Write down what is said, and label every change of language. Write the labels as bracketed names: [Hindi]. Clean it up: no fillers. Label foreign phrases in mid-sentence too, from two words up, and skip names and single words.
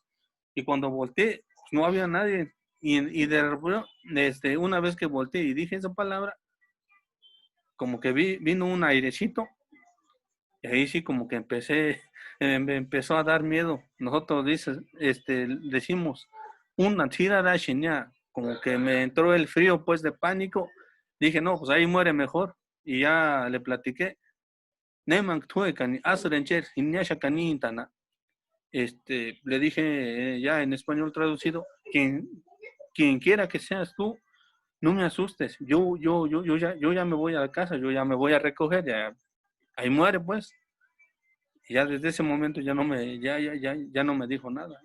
[Spanish] Y cuando volteé, pues, no había nadie, y de repente, una vez que volteé y dije esa palabra, como que vino un airecito, y ahí sí como que me empezó a dar miedo. Nosotros decimos, una tirada shinya, como que me entró el frío pues de pánico. Dije, no, pues ahí muere mejor. Y ya le platiqué. Neman tuekani, asrencher, inyasha kanintana. Le dije ya en español traducido, quien quiera que seas tú, no me asustes. Yo ya me voy a la casa, yo ya me voy a recoger, ya ahí muere pues. Y ya desde ese momento ya no me dijo nada.